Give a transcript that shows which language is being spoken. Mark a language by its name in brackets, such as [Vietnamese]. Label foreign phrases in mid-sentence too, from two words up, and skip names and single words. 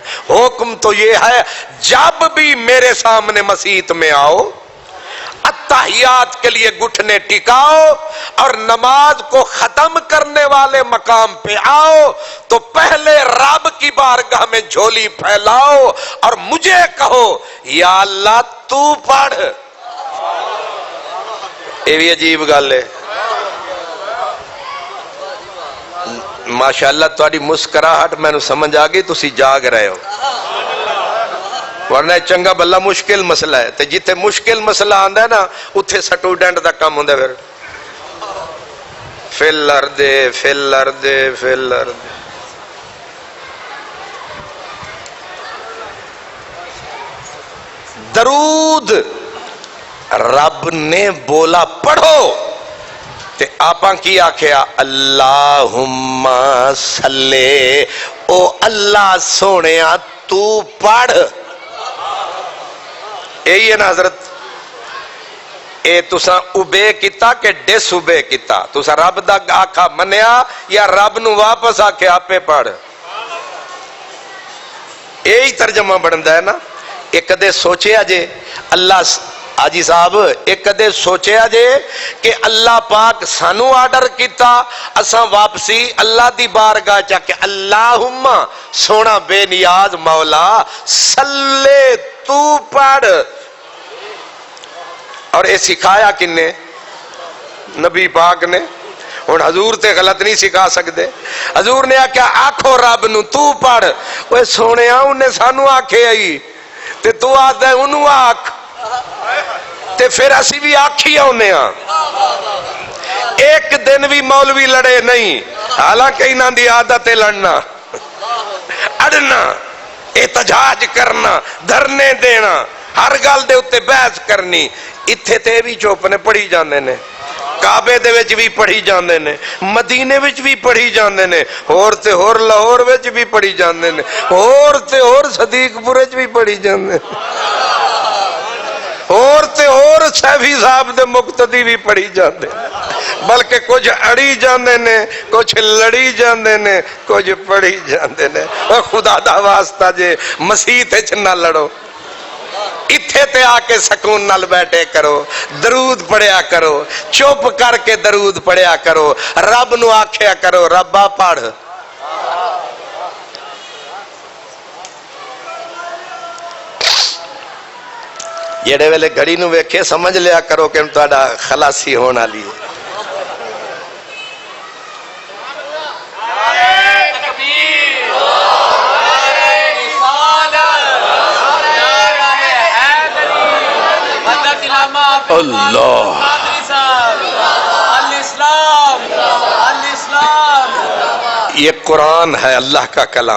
[Urdu] حکم تو یہ ہے جب بھی میرے سامنے مسجد میں آؤ اتحیات کے لیے گھٹنے ٹکاؤ اور نماز کو ختم کرنے والے مقام پہ آؤ تو پہلے رب کی بارگاہ میں جھولی پھیلاؤ اور مجھے کہو یا اللہ تو پڑھ. یہ بھی عجیب گل ہے. [Punjabi] ماشاءاللہ تہاڈی مسکراہٹ مینوں سمجھ آ گئی، تسی جاگ رہے ہو، ورنہ چنگا بلا مشکل مسئلہ ہے. تے جتھے مشکل مسئلہ آندا ہے نا اتھے سٹوڈنٹ دا کام ہوندا پھر فل ارض. درود رب نے بولا پڑھو تے آپاں کی آکھیا [Arabic] اللہم صلی، [Punjabi] او اللہ سونیا تو پڑھ. [Urdu] یہی ہے نا حضرت، [Punjabi] اے تساں اوبے کیتا کہ ڈس اوبے کیتا؟ تساں رب دا آکھا منیا یا رب نو واپس آ کے آپے پڑھ؟ [Urdu] یہی ترجمہ بنتا ہے نا۔ [Punjabi] ایک کدے سوچیا جے اللہ حاجی صاحب، ایک کدے سوچیا جے کہ اللہ پاک سانو آرڈر کیتا اساں واپسی اللہ دی بارگاہ چا کہ اللہم سونا بے نیاز مولا صلی تو پڑھ، اور اے سکھایا کن نے؟ [Urdu] نبی پاک نے۔ [Punjabi] ہن حضور تے غلط نہیں سکھا سکتے۔ حضور نے آکھیا آکھو رب نو تو پڑھ، اوے سونیا انہیں سانو آکھے آئی تے تو آدھا ہے انہوں آکھ، تے پھر اسی بھی آکھی آنے ہاں۔ ایک دن بھی مولوی لڑے نہیں، حالانکہ انہاں دی عادت ہے لڑنا، اڑنا، احتجاج کرنا، دھرنے دینا، ہر گل دے اتے بحث کرنی۔ اتھے تے بھی چوپ نے پڑھی جاندے نے، کعبے دے وچ بھی پڑھی جاندے نے، مدینے وچ بھی پڑھی جاندے نے، اور تے اور لاہور وچ بھی پڑھی جاندے نے، اور تے اور صدیق پور وچ بھی پڑھی جاندے نے، اور تے اور سیفی صاحب دے مقتدی بھی پڑھی جاندے نے، بلکہ کچھ اڑی جاندے نے، کچھ لڑی جاندے نے، کچھ پڑھی جاندے نے۔ خدا دا واسطہ جے مسیح تے نہ لڑو، اتھے تے آ کے سکون نال بیٹھے کرو، درود پڑھیا کرو، چپ کر کے درود پڑھیا کرو، رب نو آکھیا کرو ربا پڑھ۔ جڑے ویلے گھڑی نو ویکھے سمجھ لیا کرو کہ تہاڈا خلاصی ہونا لی ہے۔ [Urdu] اللہ یہ قرآن ہے اللہ کا کلام۔